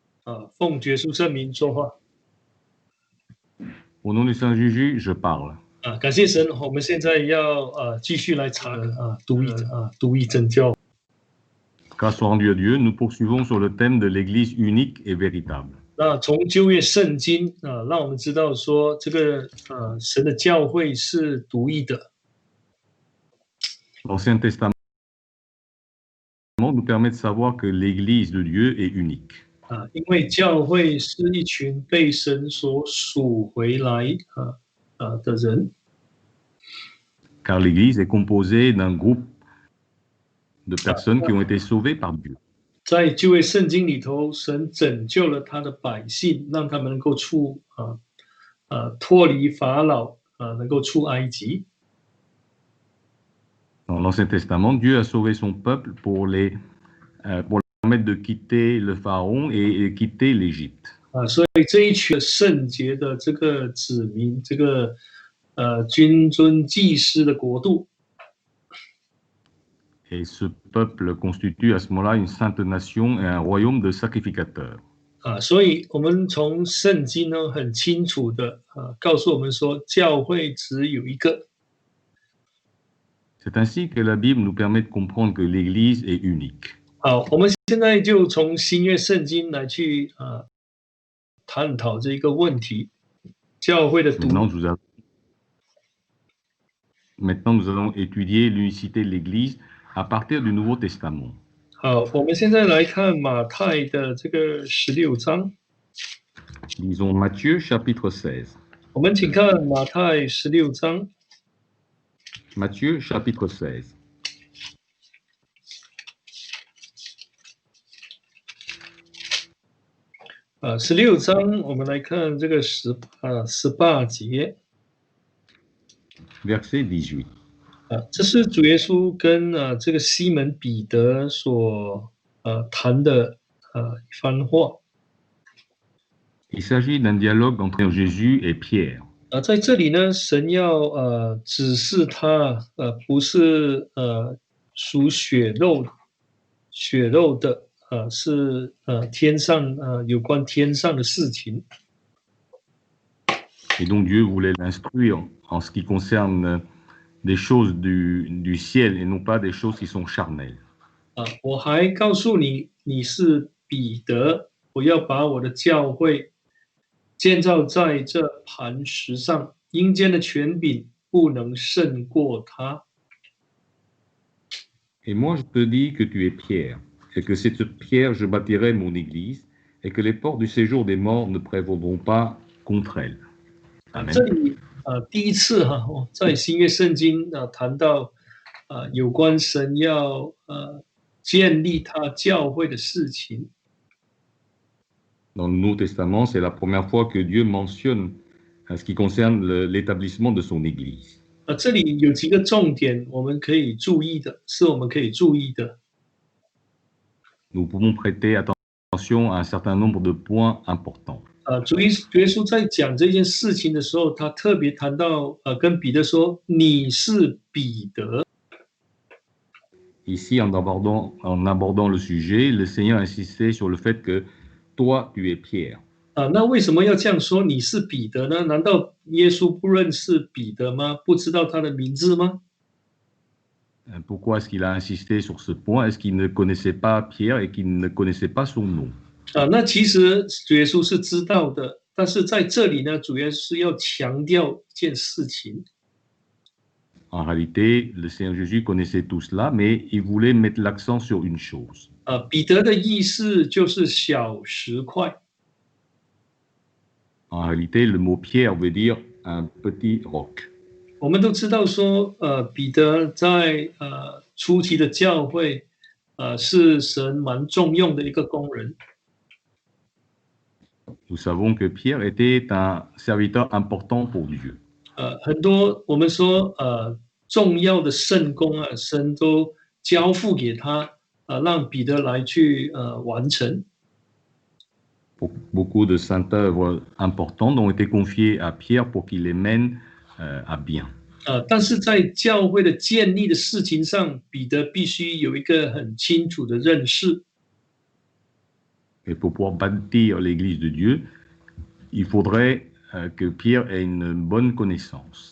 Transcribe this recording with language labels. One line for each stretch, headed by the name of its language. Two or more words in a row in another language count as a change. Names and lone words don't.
Chinese: 奉耶稣圣名说话。
French: Au nom du Saint Jésus, je parle.
Chinese: 感谢神，我们现在要继续来查读义真教。
French: Grâce soit rendue à Dieu, nous poursuivons sur le thème de l'Église unique et véritable.
Chinese: 那从旧约圣经让我们知道说，这个神的教会是独一的。
French: L'Ancien Testament nous permet de savoir que l'Église de Dieu est unique.
Chinese: 因为教会是一群被神所属回来的人。
French: Car l'Église est composée d'un groupe de personnes qui ont été sauvées par Dieu.
Chinese: 在旧约圣经里头，神拯救了他的百姓，让他们能够脱离法老能够出埃及。
French: Dans l'Ancien Testament, Dieu a sauvé son peuple pour leur permettre de quitter le Pharaon et quitter l'Égypte.
Chinese: 所以这一群圣洁的这个子民，这个君尊祭司的国度。
French: Et ce peuple constitue à ce moment-là une sainte nation et un royaume de sacrificateurs.
Chinese: 所以我们从圣经呢很清楚的告诉我们说，教会只有一个。
French: C'est ainsi que la Bible nous permet de comprendre que l'Église est unique.
Chinese: 好，我们现在就从新约圣经来去探讨这一个问题，教会的独一。
French: Maintenant, nous allons étudier l'unicité de l'Église à partir du Nouveau Testament.
Chinese: 好，我们现在来看马太的这个16章。
French: Lisons Matthieu chapitre 16.
Chinese: 我们请看马太16章。
French: Matthieu chapitre 16.
Chinese: 16 章，我们来看这个18节。
French: Verset 18.
Chinese: 这是主耶稣跟这个西门彼得所谈的一番话。
French: Il s'agit d'un dialogue entre Jésus et Pierre.
Chinese: 在这里呢，神要指示他不是属血肉的是天上有关天上的事情。
French: Et donc Dieu voulait l'instruire en ce qui concerne des choses du ciel et non pas des choses qui sont charnelles.
Chinese: 我还告诉你，你是彼得，我要把我的教会建造在这磐石上，阴间的权柄不能胜过他。
French: Et moi je te dis que tu es Pierre, et que c'est sur Pierre je bâtirai mon église, et que les portes du séjour des morts ne prévaudront pas contre elle. Amen.
Chinese: 这里第一次在新约圣经谈到有关神要建立他教会的事情。
French: Dans le Nouveau Testament, c'est la première fois que Dieu mentionne ce qui concerne l'établissement de son Église.
Chinese: 这里有几个重点我们可以注意的，是我们可以注意的。
French: Nous pouvons prêter attention à un certain nombre de points importants.
Chinese: 主耶稣在讲这件事情的时候，他特别谈到跟彼得说：“你是彼得。”
French: Ici, en abordant le sujet, le Seigneur insistait sur le fait que toi, tu es Pierre.
Chinese: 那为什么要这样说你是彼得呢？难道耶稣不认识彼得吗？不知道他的名字吗？
French: Pourquoi est-ce qu'il a insisté sur ce point? Est-ce qu'il ne connaissait pas Pierre et qu'il ne connaissait pas son nom?
Chinese: 那其实主耶稣是知道的，但是在这里呢，主耶稣要强调一件事情。
French: En réalité, le Seigneur Jésus connaissait tout cela, mais il voulait mettre l'accent sur une chose.
Chinese: 彼得的意思就是小石块。
French: En réalité, le mot Pierre veut dire un petit roc.
Chinese: 我们都知道说，彼得在初期的教会，是神蛮重用的一个工人。
French: Nous savons que Pierre était un serviteur important pour Dieu.
Chinese: 很多我们说重要的圣工神都交付给他，让彼得来去完成。
French: Beaucoup de saintes œuvres importantes ont été confiées à Pierre pour qu'il les mène à bien.
Chinese: 但是在教会的建立的事情上，彼得必须有一个很清楚的认识。
French: Et Et pour pouvoir bâtir l'Église de Dieu, il faudrait que Pierre ait une bonne connaissance.